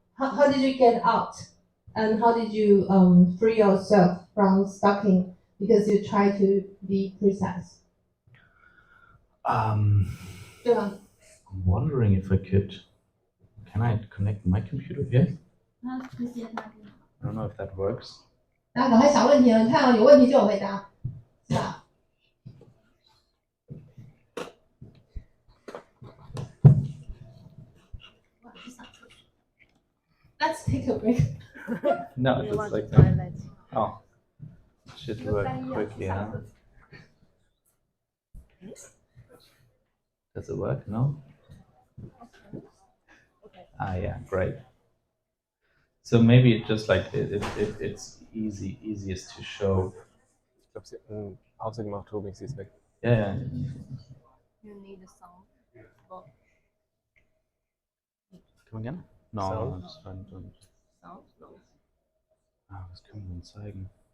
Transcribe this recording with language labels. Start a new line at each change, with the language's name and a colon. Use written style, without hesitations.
English: How did you get out, and how did you free yourself from stucking because you try to be precise? I'm wondering if I could. Can I connect my computer here? I don't know if that works.
Chinese: 大家赶快想问题了，你看有问题就有回答，是吧？
English: Let's take a break. No, it's like that. Oh, should work quickly, huh? Does it work? No? Ah, yeah, great. So maybe it just like it's easiest to show.
German: Ich glaube, sie hat Pause gemacht, Tobi, sie ist weg.
English: Yeah. You need a sound. Come again? No, Sound? it's fine. Sound? No.
German: Was können wir denn zeigen?